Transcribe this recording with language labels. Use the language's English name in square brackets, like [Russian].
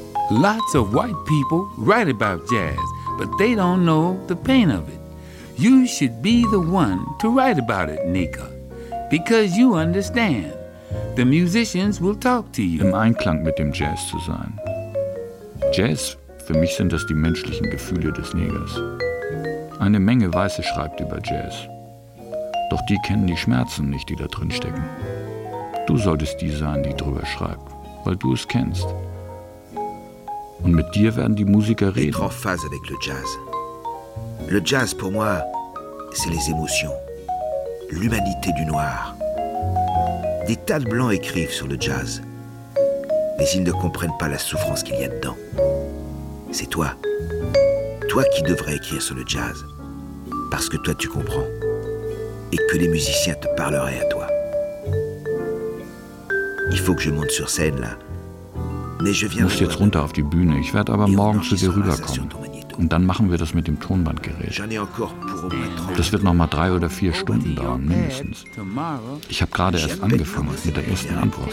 [English] Lots of white people write about jazz, but they don't know the pain of it. You should be the one to write about it, Nika, because you understand. The musicians will talk to you. [German] Im Einklang mit dem Jazz zu sein. Jazz, für mich sind das die menschlichen Gefühle des Negers. Eine Menge Weiße schreibt über Jazz. Doch die kennen die Schmerzen nicht, die da drin stecken. Du solltest die sein, die drüber schreibt, weil du es kennst. Und mit dir werden die Musiker reden. [French] Être en phase avec le jazz. Le jazz, pour moi, c'est les émotions. L'humanité du noir. Des tas de blancs écrivent sur le jazz. Mais ils ne comprennent pas la souffrance qu'il y a dedans. C'est toi. Toi qui devrais écrire sur le jazz. Parce que toi, tu comprends. Et que les musiciens te parleraient à toi. Il faut que je monte sur scène, là. [German] Du musst jetzt runter auf die Bühne. Ich werde aber morgen zu dir rüberkommen. Und dann machen wir das mit dem Tonbandgerät. Das wird noch mal 3 oder 4 Stunden dauern, mindestens. Ich habe gerade erst angefangen mit der ersten Antwort.